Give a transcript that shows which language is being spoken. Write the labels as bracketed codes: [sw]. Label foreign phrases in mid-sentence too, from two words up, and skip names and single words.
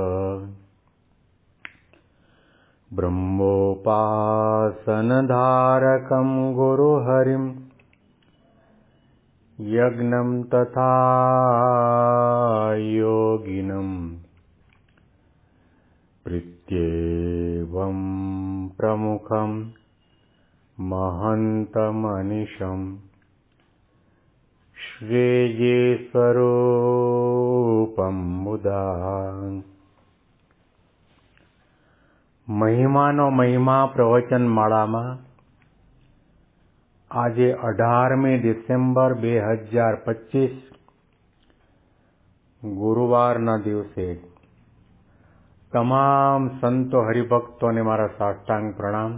[sa] ब्रह्मोपासनधारकं गुरुहरिं यज्ञं तथा योगिनं प्रीत्येवं प्रमुखं महन्तमनिशं श्रेये स्वरूपं मुदा। [gu] મહિમાનો મહિમા પ્રવચન માળામાં આજે 18મી ડિસેમ્બર 2025 ગુરુવારના દિવસે તમામ સંતો હરિભક્તોને મારા સાષ્ટાંગ પ્રણામ.